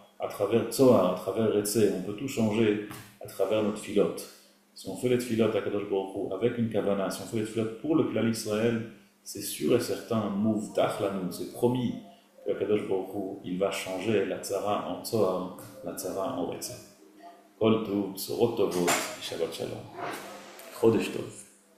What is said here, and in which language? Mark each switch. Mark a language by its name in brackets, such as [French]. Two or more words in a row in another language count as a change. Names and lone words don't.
[French] À travers tzohar, à travers retzeh, on peut tout changer à travers notre filote. Si on fait les tfilot à Kadosh Baruch Hu avec une kavana, si on fait les tfilot pour le klal Israël, c'est sûr et certain, [Hebrew] מובטח לנו, [French] c'est promis que Kadosh Baruch Hu, il va changer la tzara en tzohar, la tzara en retzeh. [Hebrew] כל טוב, בשורות טובות, שבת שלום. חודש טוב.